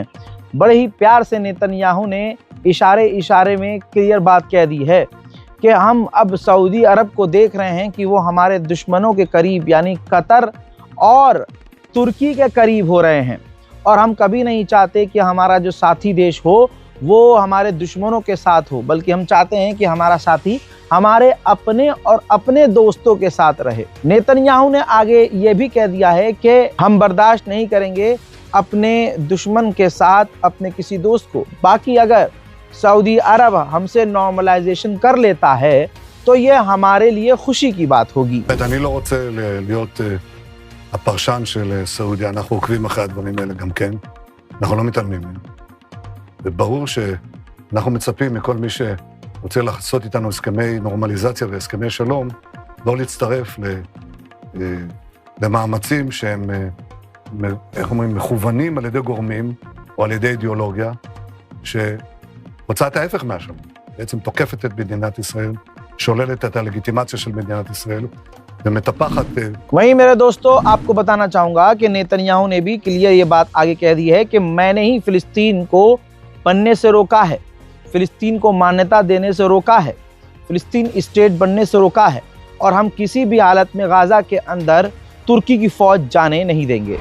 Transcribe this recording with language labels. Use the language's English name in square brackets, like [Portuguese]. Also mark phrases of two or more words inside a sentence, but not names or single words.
[Hindi] बड़े ही प्यार से नेतन्याहू ने इशारे में क्लियर बात कह दी है कि हम अब सऊदी अरब को देख रहे हैं कि वो हमारे दुश्मनों के करीब यानी कतर और तुर्की के करीब हो रहे हैं, और हम कभी नहीं चाहते कि हमारा जो साथी देश हो वो हमारे दुश्मनों के साथ हो, बल्कि हम चाहते हैं कि हमारा साथी हमारे अपने और अपने दोस्तों के साथ रहे। नेतन्याहू ने आगे ये भी कह दिया है कि हम बर्दाश्त नहीं करेंगे अपने दुश्मन के साथ अपने किसी दोस्त को। बाकी अगर सऊदी अरब हमसे नॉर्मलाइजेशन कर लेता है तो ये हमारे लिए खुशी की बात होगी। [Hebrew] אני לא רוצה להיות הפרשן של סעודיה, אנחנו עוקבים אחרי הדברים האלה גם כן, אנחנו לא מתעלמים מהם. וברור שאנחנו מצפים מכל מי שרוצה לעשות איתנו הסכמי נורמליזציה והסכמי שלום, לא להצטרף למאמצים שהם, איך אומרים, מכוונים על ידי גורמים או על ידי אידיאולוגיה, שרוצה את ההפך מהשלום, בעצם תוקפת את מדינת ישראל, שוללת את הלגיטימציה של מדינת ישראל, [Hindi] वहीं मेरे दोस्तों आपको बताना चाहूंगा कि नेतन्याहू ने भी क्लियर ये बात आगे कह दी है कि मैंने ही फिलिस्तीन को बनने से रोका है, फिलिस्तीन को मान्यता देने से रोका है, फिलिस्तीन स्टेट बनने से रोका है, और हम किसी भी हालत में गाजा के अंदर तुर्की की फौज जाने नहीं देंगे।